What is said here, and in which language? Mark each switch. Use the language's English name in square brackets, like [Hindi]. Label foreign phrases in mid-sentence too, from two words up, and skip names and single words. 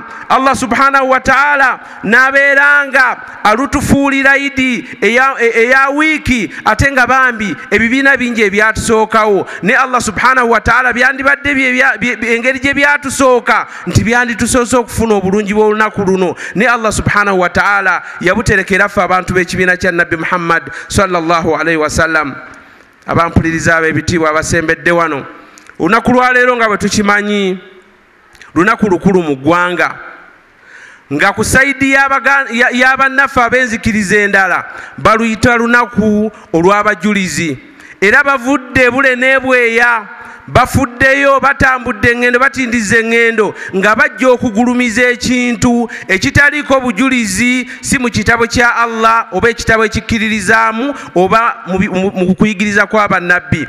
[Ganda] Allah [Arabic] سبحانه وتعالى [Ganda] n'abeeranga alutufuulira idi eya wiiki ate nga bambi ebibiina bingi ebyatusookawo, ne Allah [Arabic] سبحانه وتعالى [Ganda] byandibadde engeri gye byatusooka nti byanditusoose okufuna obulungi bw'olunaku luno, ne Allah subhanahu wa ta'ala yabuterekera ffe abantu b'ekibiina kya Nabbi Muhammad [Arabic] صلى الله عليه وسلم. [Ganda] Abampuliriza ab'ebitiibwa abasembedde wano, olunaku lwa leero nga bwe tukimanyi lunaku lukulu mu ggwanga, nga ku sayidi y'abannaffe ab'enzikiriza endala baluyita lunaku olw'abajulizi, era bavudde bule n'ebweya, bafuddeyo batambudde eŋŋendo, batindiza eŋŋendo nga bajja okugulumiza ekintu ekitaliiko bujulizi, si mu kitabo kya Allah oba ekitabo ekikkiririzaamu oba mu kuyigiriza kw'abannabbi.